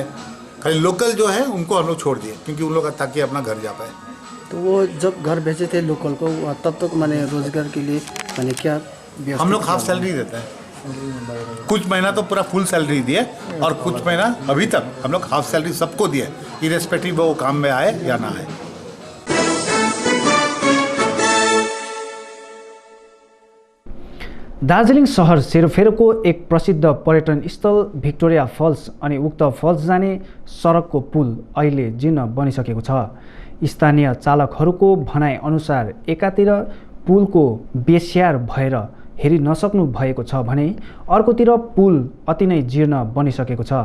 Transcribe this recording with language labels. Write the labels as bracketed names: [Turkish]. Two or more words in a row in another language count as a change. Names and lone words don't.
[Hindi] खाली लोकल जो है उनको हम लोग छोड़ दिए क्योंकि उन लोग ताकि अपना घर जा पाए। तो वो जब घर बेचे थे लोकल को तब तक मैंने रोजगार के लिए मैंने क्या हम लोग [English] half salary [Hindi] देते हैं, कुछ महीना तो पूरा [English] full salary [Hindi] दिए और कुछ महीना अभी तक हम लोग [English] half salary [Hindi] सबको दिए, इरेस्पेक्टिव वो काम में आए या ना आए। [Nepali] दार्जिलिङ सहर सेरोफेरोको एक प्रसिद्ध पर्यटन स्थल भिक्टोरिया फल्स अनि उक्त फल्स जाने सडकको पुल अहिले जीर्ण बनिसकेको छ। स्थानीय चालकहरूको भनाइअनुसार एकातिर पुलको बेस्याहार भएर हेरि नसक्नु भएको छ भने अर्कोतिर पुल अति नै जीर्ण बनिसकेको छ।